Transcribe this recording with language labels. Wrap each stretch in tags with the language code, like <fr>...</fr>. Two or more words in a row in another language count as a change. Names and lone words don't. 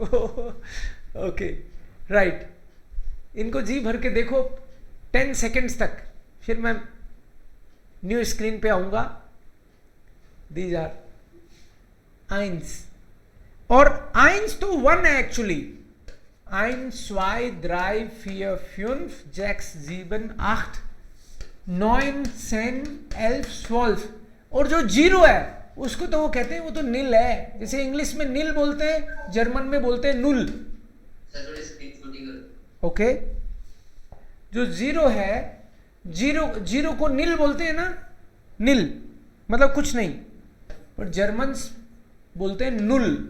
<en>Okay, right.</en> <hi>इनको जी भर के देखो 10 सेकेंड्स तक, फिर मैं</hi> <en>new screen</en> <hi>पे आऊंगा।</hi> <en>these are</en> <hi>आइंस, और आइंस तो 1 है एक्चुअली।</hi> <de>Eins, zwei, drei, vier, fünf, sechs, sieben, 8, 9, 10, 11, 12।</de> <hi>और जो 0 है उसको तो वो कहते हैं वो तो नील है, जैसे इंग्लिश में नील बोलते हैं, जर्मन में बोलते हैं नुल। सर थोड़ी स्क्रीन छोटी करो। ओके, जो 0 है, 0 को नील बोलते हैं ना, नील मतलब कुछ नहीं, और जर्मन बोलते हैं नुल।</hi>